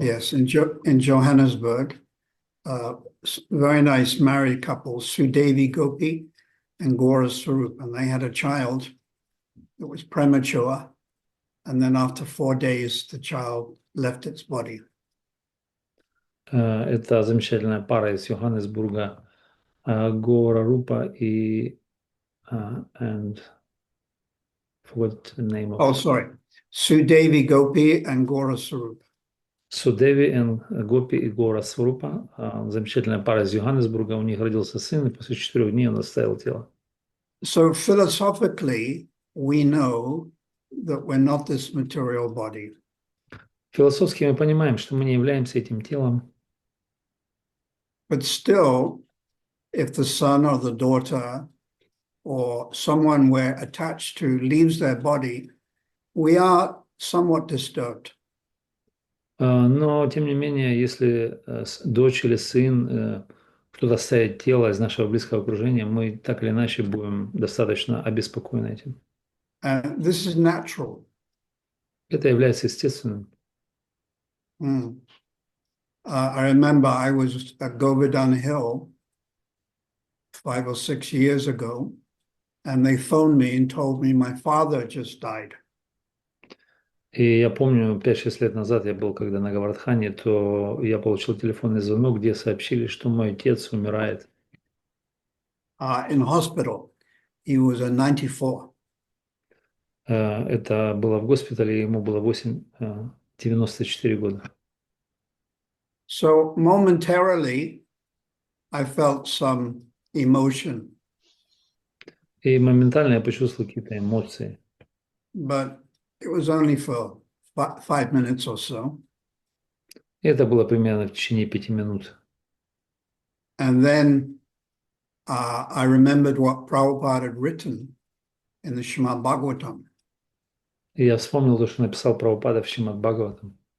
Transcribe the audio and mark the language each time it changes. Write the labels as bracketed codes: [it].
[en] Yes, in Johannesburg, very nice married couple, Sudevi Gopi and Gora Swarup, and they had a child that was premature, and then after 4 days, the child left its body. [ru] Это замечательная пара из Йоханнесбурга, Гора Рупа и [en] and forgot the name of Oh, sorry, Sudevi Gopi and Gora Swarup. [ru] Судеви и Гопи и Гора Сварупа, замечательная пара из Йоханнесбурга, у них родился сын, и после 4 дней он оставил тело. [en] So philosophically, we know that we're not this material body. [ru] Философски мы понимаем, что мы не являемся этим телом, [en] But still, if the son or the daughter or someone we're attached to leaves their body, we are somewhat disturbed. [ru] но тем не менее, если дочь или сын, кто-то оставит тело из нашего близкого окружения, мы так или иначе будем достаточно обеспокоены этим. [en] And this is natural. [ru] Это является естественным. [en] I remember I was at Govardhan Hill 5 or 6 years ago, and they phoned me and told me my father just died. [ru] И я помню, 5-6 лет назад я был, когда на Гавардхане, то я получил телефонный звонок, где сообщили, что мой отец умирает. [en] In hospital. He was 94. [ru] Это было в госпитале, ему было 94 года. [en] So momentarily, I felt some emotion. [ru] И моментально я почувствовал какие-то эмоции. [en] But it was only for 5 minutes or so. [ru] И это было примерно в течение 5 минут. [en] And then I remembered what Prabhupada had written in the Srimad Bhagavatam. [ru] И я вспомнил то, что написал Прабхупада в Шримад Бхагаватам.